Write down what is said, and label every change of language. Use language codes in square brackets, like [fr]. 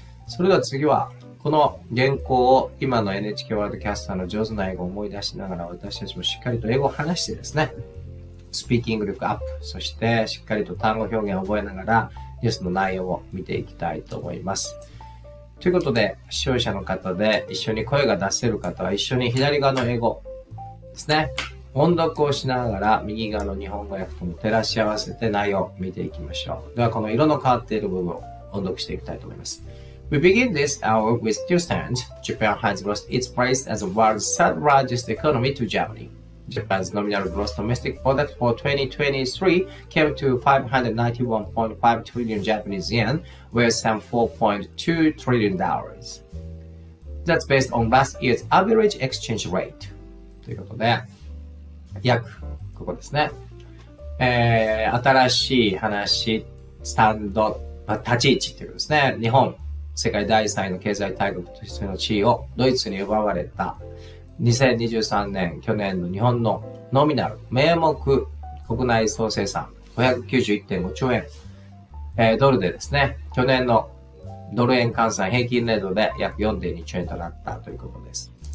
[ja] それでは次は、この原稿を今の NHK ワールドキャスターの上手な英語を思い出しながら、私たちもしっかりと英語を話してですね、スピーキング力アップ、そしてしっかりと単語表現を覚えながら、ニュースの内容を見ていきたいと思います。ということで、視聴者の方で一緒に声が出せる方は一緒に左側の英語ですね。音読をしながら右側の日本語訳とも照らし合わせて内容を見ていきましょう。では、この色の変わっている部分を音読していきたいと思います。 [en] We begin this hour with news stand. Japan has lost its place as the world's third largest economy to Germany. Japan's nominal gross domestic product for 2023 came to 591.5 trillion Japanese yen, worth some $4.2 trillion. That's based on last year's average exchange rate. [ja] ということで、約、ここですね。新しい話、スタンド、立ち位置ということですね。日本、世界第3位の経済大国としての地位をドイツに奪われた2023年、去年の日本のノミナル、名目国内総生産 591.5 兆円、ドルでですね、去年のドル円換算平均レートで約 4.2 兆円となったということです。